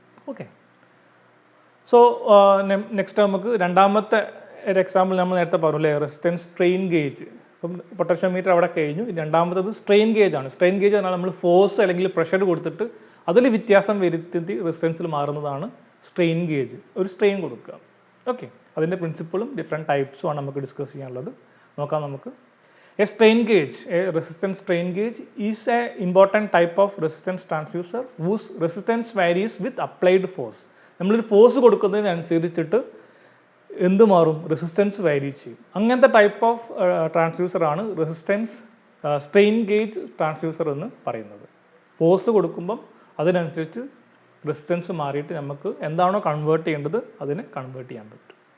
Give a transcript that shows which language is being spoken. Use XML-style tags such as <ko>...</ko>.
<ml>Okay, so next നമുക്ക് രണ്ടാമത്തെ ഒരു എക്സാമ്പിൾ നമ്മൾ നേരത്തെ പറഞ്ഞില്ലേ, റെസിസ്റ്റൻസ് സ്ട്രെയിൻ ഗേജ്. അപ്പം പൊട്ടൻഷ്യോമീറ്റർ അവിടെ കഴിഞ്ഞു. രണ്ടാമത്തത് സ്ട്രെയിൻ ഗേജ് ആണ്. സ്ട്രെയിൻ ഗേജ് പറഞ്ഞാൽ നമ്മൾ ഫോഴ്സ് അല്ലെങ്കിൽ പ്രഷർ കൊടുത്തിട്ട് അതിൽ വ്യത്യാസം വരുത്തി റെസിസ്റ്റൻസിൽ മാറുന്നതാണ് സ്ട്രെയിൻ ഗേജ്. ഒരു സ്ട്രെയിൻ കൊടുക്കുക. ഓക്കെ, അതിൻ്റെ പ്രിൻസിപ്പിളും ഡിഫറെൻറ്റ് ടൈപ്സും ആണ് നമുക്ക് ഡിസ്കസ് ചെയ്യാനുള്ളത്. നോക്കാം നമുക്ക്.</ml> <en>A strain gauge, a resistance strain gauge is an important type of resistance transducer whose resistance varies with applied force.</en> <ml>നമ്മളൊരു ഫോഴ്സ് കൊടുക്കുന്നതിനനുസരിച്ചിട്ട് എന്ത് മാറും, റെസിസ്റ്റൻസ് വാരി ചെയ്യും. അങ്ങനത്തെ type of ട്രാൻസ്ഡ്യൂസറാണ് resistance strain gauge transducer എന്ന് പറയുന്നത്. ഫോഴ്സ് കൊടുക്കുമ്പം അതിനനുസരിച്ച് റെസിസ്റ്റൻസ് മാറിയിട്ട് നമുക്ക് എന്താണോ കൺവേർട്ട് ചെയ്യേണ്ടത് അതിനെ കൺവേർട്ട് ചെയ്യാൻ പറ്റും.</ml>